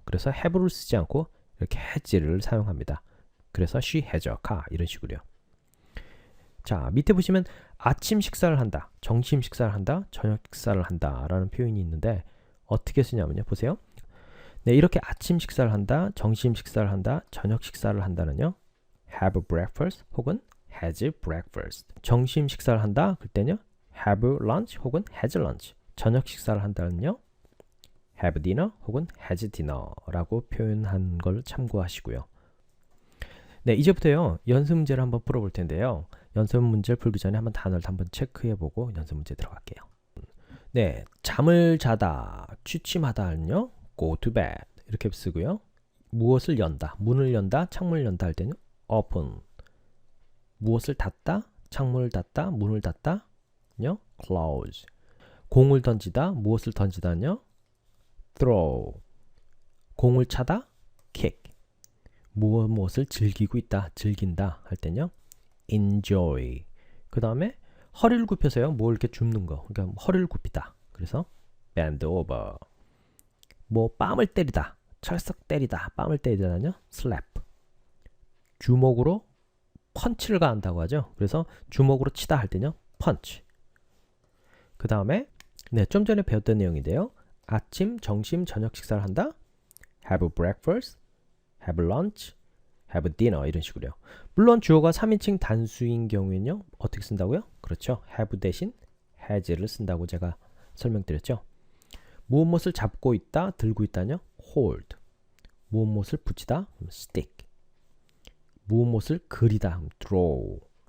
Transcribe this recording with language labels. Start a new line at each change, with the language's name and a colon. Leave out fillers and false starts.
Korean: 그래서 have를 쓰지 않고 이렇게 has를 사용합니다. 그래서
English: she has a car.
Korean: 이런 식으로요. 자, 밑에 보시면 아침 식사를 한다, 점심 식사를 한다, 저녁 식사를 한다 라는 표현이 있는데 어떻게 쓰냐면요. 보세요. 네, 이렇게 아침 식사를 한다, 점심 식사를 한다, 저녁 식사를 한다는요.
English: have breakfast 혹은 has breakfast.
Korean: 점심 식사를 한다, 그때는요.
English: have lunch 혹은 has lunch.
Korean: 저녁 식사를 한다는요.
English: have dinner
Korean: 혹은
English: has dinner
Korean: 라고 표현한 걸 참고하시고요. 네, 이제부터요. 연습 문제를 한번 풀어볼 텐데요. 연습 문제를 풀기 전에 한번 단어를 한번 체크해보고 연습 문제 들어갈게요. 네, 잠을 자다, 취침하다는요.
English: go to bed
Korean: 이렇게 쓰고요. 무엇을 연다, 문을 연다, 창문을 연다 할 때는 open. 무엇을 닫다, 창문을 닫다, 문을 닫다요.
English: close.
Korean: 공을 던지다, 무엇을 던지다는요.
English: throw.
Korean: 공을 차다,
English: kick.
Korean: 무엇을 즐기고 있다, 즐긴다 할 때는요.
English: enjoy.
Korean: 그 다음에 허리를 굽혀서요. 뭐 이렇게 줍는 거. 그러니까 허리를 굽히다.
English: 그래서 bend over.
Korean: 뭐 뺨을 때리다, 철썩 때리다, 뺨을 때리다는요.
English: slap.
Korean: 주먹으로 펀치를 가한다고 하죠. 그래서 주먹으로 치다 할 때는요.
English: punch.
Korean: 그 다음에 네, 좀 전에 배웠던 내용인데요. 아침, 점심, 저녁 식사를 한다.
English: have breakfast, have lunch, have dinner
Korean: 이런 식으로요. 물론 주어가 3인칭 단수인 경우에는요. 어떻게 쓴다고요? 그렇죠. have 대신 has를 쓴다고 제가 설명드렸죠. 무엇을 잡고 있다, 들고 있다는요.
English: hold.
Korean: 무엇을 붙이다, stick. 무엇을 그리다, draw.